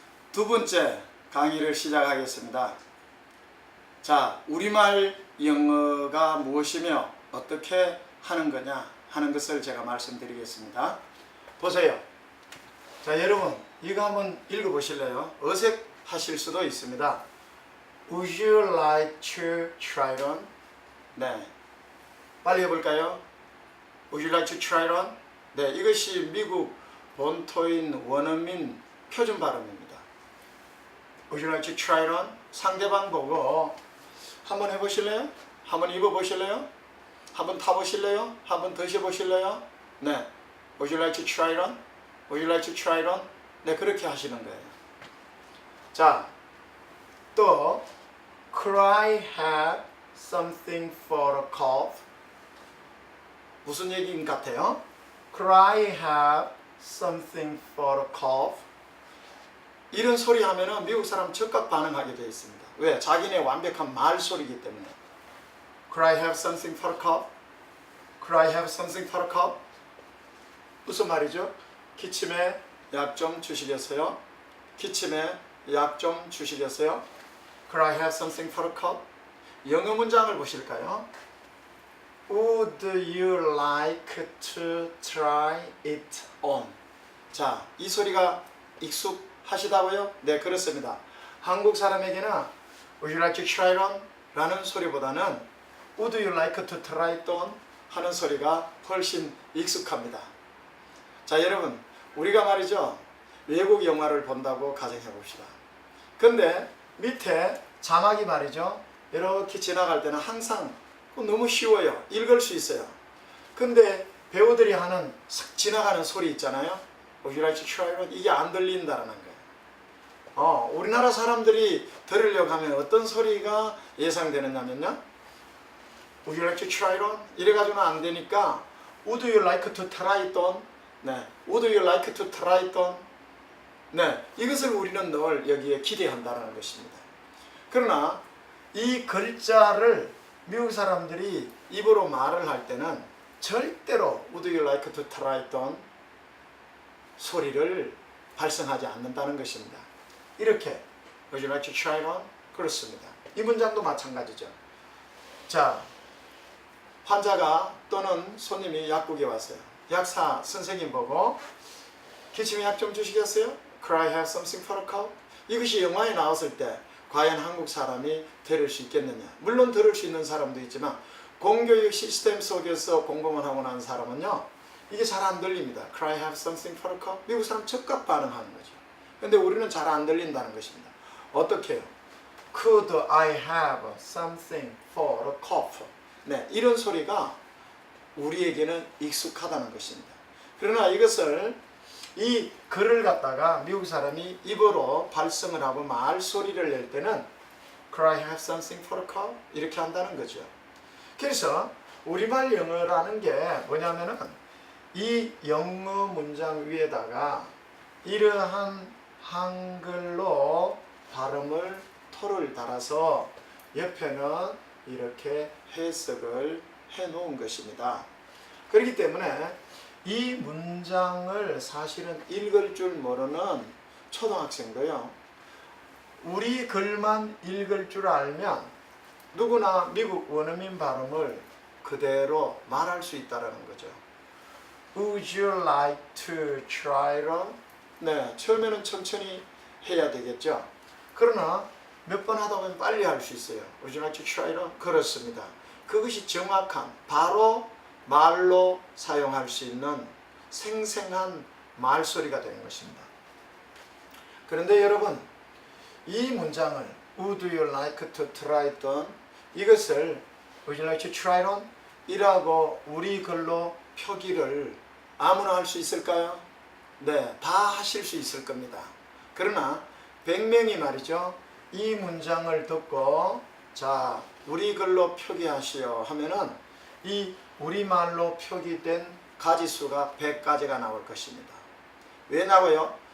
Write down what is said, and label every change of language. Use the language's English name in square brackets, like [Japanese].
[Korean] 두 번째 강의를 시작하겠습니다. 자, 우리말 영어가 무엇이며 어떻게 하는 거냐 하는 것을 제가 말씀드리겠습니다. 보세요. 자, 여러분 이거 한번 읽어보실래요? 어색하실 수도 있습니다. [English] Would you like to try it on? [Korean] 네, 빨리 해볼까요? [English] Would you like to try it on? [Korean] 네, 이것이 미국 본토인 원어민 표준 발음입니다. [English] Would you like to try it on? [Korean] 상대방 보고 한번 해보실래요? 한번 입어보실래요? 한번 타보실래요? 한번 드셔보실래요? [English] 네, Would you like to try it on? Would you like to try it on? [Korean] 네, 그렇게 하시는 거예요. [English] 자, 또 Could I have something for a cough? [Korean] 무슨 얘기인 것 같아요? [English] Could I have something for a cough? [Korean] 이런 소리 하면은 미국 사람 즉각 반응하게 되어 있습니다. 왜? 자기네 완벽한 말소리이기 때문에. [English] Could I have something for a cough? Could I have something for a cough? [Korean] 무슨 말이죠? 기침에 약 좀 주시겠어요? 기침에 약 좀 주시겠어요? [English] Could I have something for a cough? [Korean] 영어 문장을 보실까요? [English] Would you like to try it on? [Korean] 자, 이 소리가 익숙하시다고요? 네, 그렇습니다. 한국 사람에게는 [English] Would you like to try it on? [Korean] 라는 소리보다는 [English] Would you like to try it on? [Korean] 하는 소리가 훨씬 익숙합니다. 자, 여러분 우리가 말이죠, 외국 영화를 본다고 가정해 봅시다. 근데 밑에 자막이 말이죠, 이렇게 지나갈 때는 항상 너무 쉬워요. 읽을 수 있어요. 근데 배우들이 하는 싹 지나가는 소리 있잖아요. [English] Would you like to try it on? [Korean] 이게 안 들린다라는 거예요. 우리나라 사람들이 들으려고 하면 어떤 소리가 예상되느냐면요, [English] Would you like to try it on? [Korean] 이래가지고는 안 되니까 [English] Would you like to try it on? 네, Would you like to try it on? [Korean] 네, 이것을 우리는 늘 여기에 기대한다는 것입니다. 그러나 이 글자를 미국 사람들이 입으로 말을 할 때는 절대로 [English] Would you like to try it on? [Korean] 소리를 발생하지 않는다는 것입니다. [English] 이렇게 Would you like to try it on? [Korean] 그렇습니다. 이 문장도 마찬가지죠. 자, 환자가 또는 손님이 약국에 왔어요. 약사 선생님 보고 기침에 약 좀 주시겠어요? [English] Could I have something for a cough? [Korean] 이것이 영화에 나왔을 때 과연 한국 사람이 들을 수 있겠느냐? 물론 들을 수 있는 사람도 있지만 공교육 시스템 속에서 공부만 하고 난 사람은요, 이게 잘 안 들립니다. [English] Could I have something for a cough? [Korean] 미국 사람 즉각 반응하는 거죠. 근데 우리는 잘 안 들린다는 것입니다. 어떻게 해요? [English] Could I have something for a cough? [Korean] 네, 이런 소리가 우리에게는 익숙하다는 것입니다. 그러나 이것을 이 글을 갖다가 미국 사람이 입으로 발성을 하고 말소리를 낼 때는 [English] Could I have something for a cough? [Korean] 이렇게 한다는 거죠. 그래서 우리말 영어라는 게 뭐냐면은 이 영어 문장 위에다가 이러한 한글로 발음을 토를 달아서 옆에는 이렇게 해석을 해 놓은 것입니다. 그렇기 때문에 이 문장을 사실은 읽을 줄 모르는 초등학생도요, 우리 글만 읽을 줄 알면 누구나 미국 원어민 발음을 그대로 말할 수 있다는 거죠. [English] Would you like to try it on? [Korean] 네, 처음에는 천천히 해야 되겠죠. 그러나 몇 번 하다 보면 빨리 할 수 있어요. [English] Would you like to try it on? [Korean] 그렇습니다. 그것이 정확한, 바로 말로 사용할 수 있는 생생한 말소리가 되는 것입니다. 그런데 여러분, 이 문장을 [English] Would you like to try it on? 이것을 Would you like to try it on? [Korean] 이라고 우리 글로 표기를 아무나 할 수 있을까요? 네, 다 하실 수 있을 겁니다. 그러나 100명이 말이죠, 이 문장을 듣고 자, 우리 글로 표기하시오 하면은 이 우리말로 표기된 가지수가 100가지가 나올 것입니다. 왜냐고요?